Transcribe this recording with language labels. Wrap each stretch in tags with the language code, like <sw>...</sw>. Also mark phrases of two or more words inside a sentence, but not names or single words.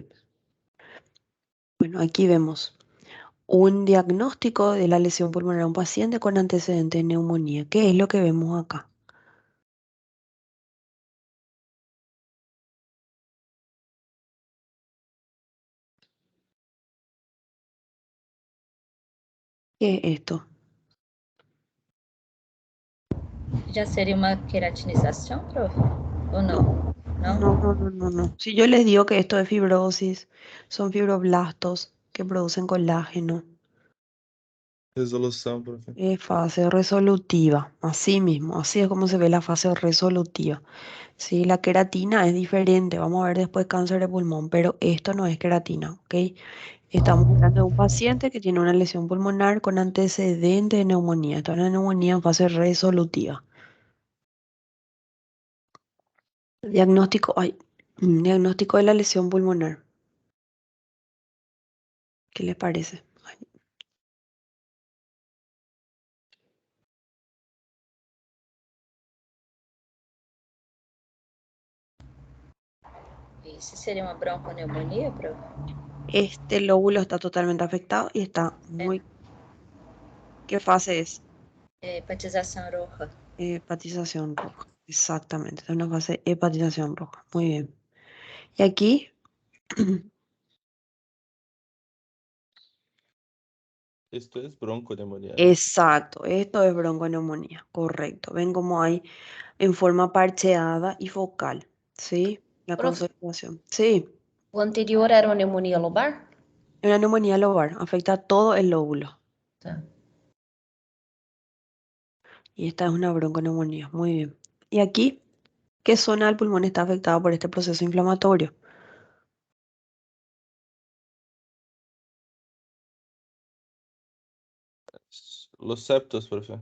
<es>Bueno, aquí vemos un diagnóstico de la lesión pulmonar a un paciente con antecedente de neumonía. ¿Qué es lo que vemos acá? ¿Qué es esto?</es> <pt>Já seria uma queratinização, prof? Ou</pt> <es>No,</es> <pt>não?</pt> <es>no,</es> <pt>Não?</pt> <es>no, no, no, no. Si yo les digo que esto es fibrosis, son fibroblastos, que producen colágeno.</es> <pt>Resolução, profe.</pt> <es>Es fase resolutiva, así mismo, así es como se ve la fase resolutiva. Sí, la queratina es diferente, vamos a ver después cáncer de pulmón, pero esto no es queratina, ¿ok? Estamos hablando de un paciente que tiene una lesión pulmonar con antecedente de neumonía. Esto es una neumonía en fase resolutiva. Diagnóstico, diagnóstico de la lesión pulmonar. ¿Qué les parece?</es> <pt>Isso seria uma bronconeumonia, prof?</pt> <es>Este lóbulo está totalmente afectado y está muy... ¿Qué fase es?</es> <pt>Hepatização roxa.</pt> <es>Hepatización roja. Exactamente, es una fase de hepatización roja. Muy bien. Y aquí, Esto es bronconeumonía, ¿no? exacto, esto es bronconeumonía, correcto. Ven cómo hay en forma parcheada y focal, ¿sí? La</es> <pt>Prof,</pt> <es>consolidación. Sí,</es> <pt>o anterior era uma pneumonia lobar?</pt> <es>una neumonía lobar afecta a todo el lóbulo.</es> <pt>Tá.</pt> <es>Y esta es una bronconeumonía, muy bien. Y aquí, ¿qué zona del pulmón está afectada por este proceso inflamatorio? Los septos, profe.</es>